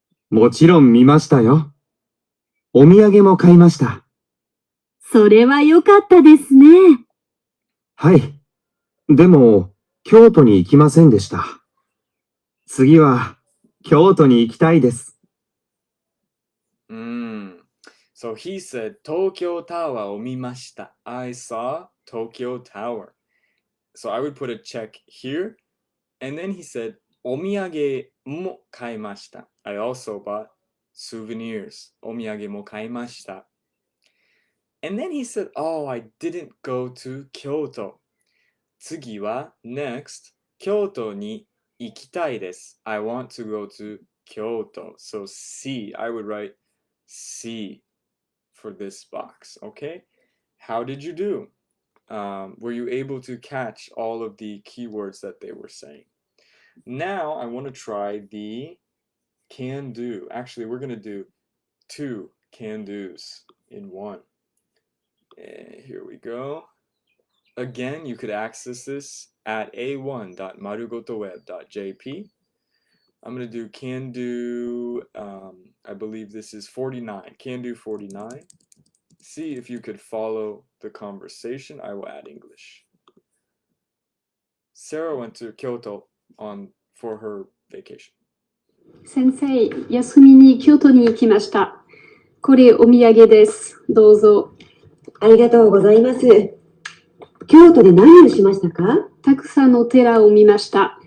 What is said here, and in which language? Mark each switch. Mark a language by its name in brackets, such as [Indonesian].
[Japanese] もちろん見ましたよ。お土産も買いました。それは良かったですね。はい。でも、京都に行きませんでした。次は、京都に行きたいです。 [English] So he said, Tokyo Tower [Japanese] を見ました. [English] I saw Tokyo Tower. So I would put a check here. And then he said, [Japanese] お土産も買いました. [English] I also bought souvenirs. お土産も買いました. And then he said, oh, I didn't go to Kyoto. [Japanese] 次は [English] next [Japanese] 京都に行きたいです。 [English] I want to go to Kyoto. So C, I would write C for this box, okay? How did you do? Were you able to catch all of the keywords that they were saying? Now I want to try the can do. Actually, we're going to do 2 can do's in one. And here we go. Again, you could access this at a1.marugotoweb.jp. I'm going to do can do, I believe this is 49. Can do 49. See if you could follow the conversation. I will add English. Sarah went to Kyoto for her vacation. [Japanese] 先生、休みに京都に行きました。これお土産です。どうぞ。ありがとうございます。京都で何をしましたか？たくさんの寺を見ました。